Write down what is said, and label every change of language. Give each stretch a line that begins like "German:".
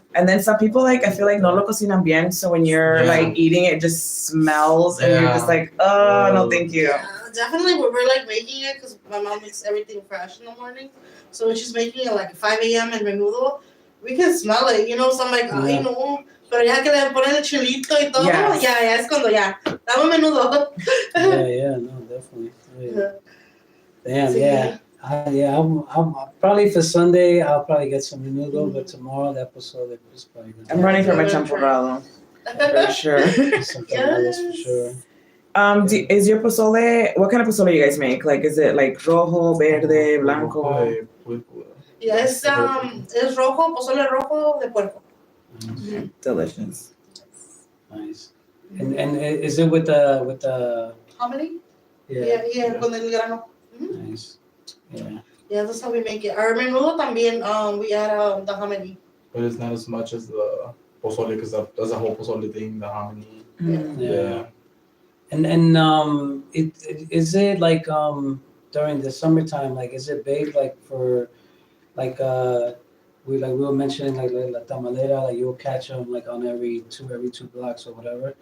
English: And then some people I feel like
Spanish: no lo cocinan bien.
English: So when you're Yeah. like eating it just smells and you're Yeah. just like, oh, no, thank you. Yeah, definitely when we're like making it, because my mom makes everything fresh in the morning. So when she's making it like 5 a.m. in menudo, we can smell it, So I'm like, ay, Yeah. no.
Spanish: Pero ya que le ponen el chilito y todo,
English: Yes.
Spanish: ya es cuando ya, dame menudo.
English: Yeah, no, definitely. Yeah. Damn,
Spanish: Sí.
English: yeah. I'm probably for Sunday. I'll probably get some menudo, but tomorrow that pozole is probably gonna I'm running for my Yeah. champurrado. For sure. be some tamales for sure. Is your pozole, what kind of pozole you guys make? Like, is it like
Spanish: rojo, verde, blanco? Rojo de puerco. Ya es rojo, pozole rojo de puerco.
English: Nice. Delicious. Nice. And is it with the Hominy? yeah, Yeah,
Spanish: con el grano.
English: nice. Yeah. Yeah, that's how we make it. Our menudo
Spanish: también,
English: we add the hominy. But it's not as much as the pozole, because that's a whole pozole thing, the hominy. Yeah. And is it like during the summertime, like is it big like for like we were mentioning like
Spanish: la tamalera,
English: like you'll catch them like on every two blocks or whatever.